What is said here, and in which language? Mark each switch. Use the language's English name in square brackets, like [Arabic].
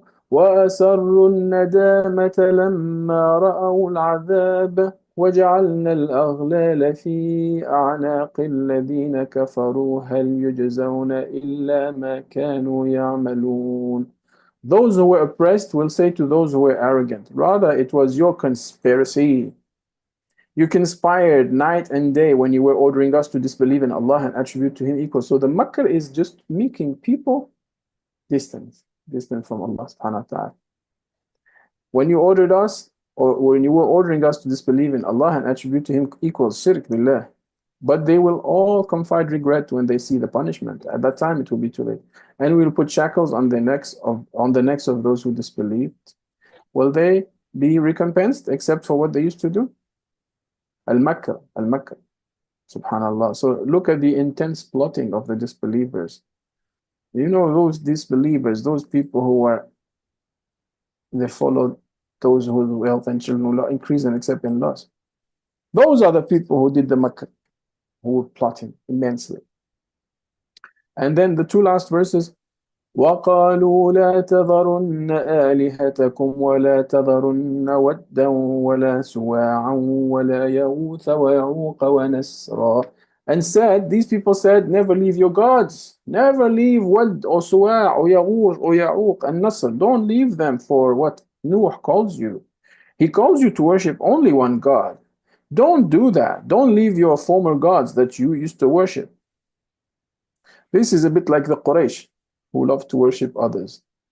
[Arabic] وأسروا الندامة لما رأوا العذاب وجعلنا الأغلال في أعناق الذين كفروا هل يجزون إلا ما كانوا يعملون. [English] Those who were oppressed will say to those who were arrogant, rather it was your conspiracy. You conspired night and day when you were ordering us to disbelieve in Allah and attribute to Him equal. So the makr is just making people distant from Allah subhanahu wa ta'ala. When you ordered us, or when you were ordering us to disbelieve in Allah and attribute to Him equals shirk billah. But they will all confide regret when they see the punishment. At that time, it will be too late. And we will put shackles on the necks of those who disbelieved. Will they be recompensed except for what they used to do? Al-Makr, subhanallah. So look at the intense plotting of the disbelievers. You know, those disbelievers, those people they followed those whose wealth and children will not increase and except in loss. Those are the people who did the makr, who were plotting immensely. And then the two last verses, [Arabic] وَقَالُوا لَا تَذَرُنَّ آلِهَتَكُمْ وَلَا تَذَرُنَّ وَدًّا وَلَا سُوَاعًا وَلَا يَغُوثَ وَيَعُوقَ وَنَسْرًا. [English] And these people said, never leave your gods. Never leave Wad or Suwa' or Yaghuth or Ya'uq and Nasr. Don't leave them for what Nuh calls you. He calls you to worship only one God. Don't do that. Don't leave your former gods that you used to worship. This is a bit like the Quraysh, who love to worship others.